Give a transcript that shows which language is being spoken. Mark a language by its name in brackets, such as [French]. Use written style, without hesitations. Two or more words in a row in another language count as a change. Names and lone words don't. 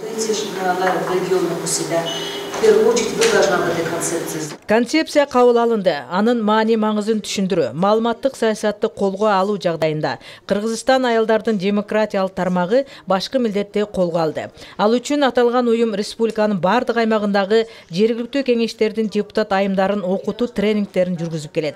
[Russian] концепция регионов у себя. В первую очередь вы должны об этой концепции знать. [Kyrgyz] Концепция кабыл алынды. Анын маани маңызын түшүндүрүү, маалыматтык саясатты колго алуу жагдайында Кыргызстан аялдардын демократиялык тармагы башкы милдетти колго алды. Ал үчүн аталган уюм республиканын бардык аймагындагы жергиликтүү кеңештердин депутат айымдарын окутуу тренингтерин жүргүзүп келет.